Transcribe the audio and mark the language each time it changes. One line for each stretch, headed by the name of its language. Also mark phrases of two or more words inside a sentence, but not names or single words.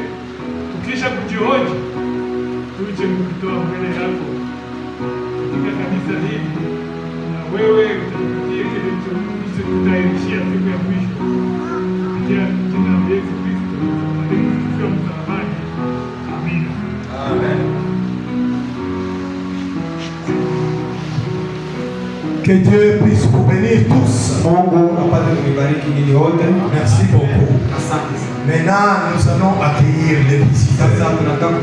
Swahili: Tukisha kujihoji, tuje kutoa mbele yako katika kanisa hili, na wewe utapatia kile tutayarishia siku ya mwisho kupitia jina la Yesu Kristo aliyekufa msalabani. Amina.
French: Amen. Que Dieu puisse vous bénir tous.
Swahili: Mungu apate kubariki ninyi wote.
French: Merci beaucoup.
Swahili: Asante sana.
French: Maintenant, nous allons accueillir les visiteurs.
Swahili: Sasa tunataka